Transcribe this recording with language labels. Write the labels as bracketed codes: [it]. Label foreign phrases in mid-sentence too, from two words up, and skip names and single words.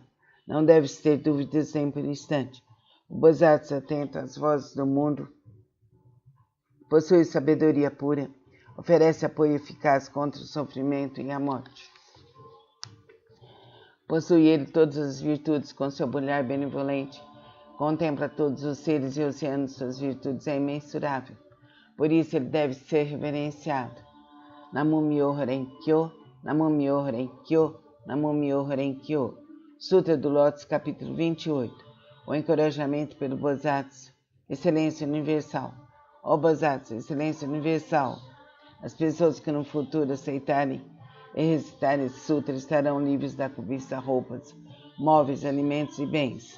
[pt] Não deve-se ter dúvidas nem por instante. O Bosatsu, atento às vozes do mundo, possui sabedoria pura, oferece apoio eficaz contra o sofrimento e a morte. Possui ele todas as virtudes com seu olhar benevolente, contempla todos os seres e oceanos, suas virtudes é imensurável. Por isso ele deve ser reverenciado. [ja] 南無妙法蓮華経、南無妙法蓮華経、南無妙法蓮華経. [pt] Sutra do Lótus, capítulo 28. O encorajamento pelo Bosatsu, excelência universal. Ó Bosatsu, excelência universal. As pessoas que no futuro aceitarem e recitarem esse sutra estarão livres da cobiça, roupas, móveis, alimentos e bens.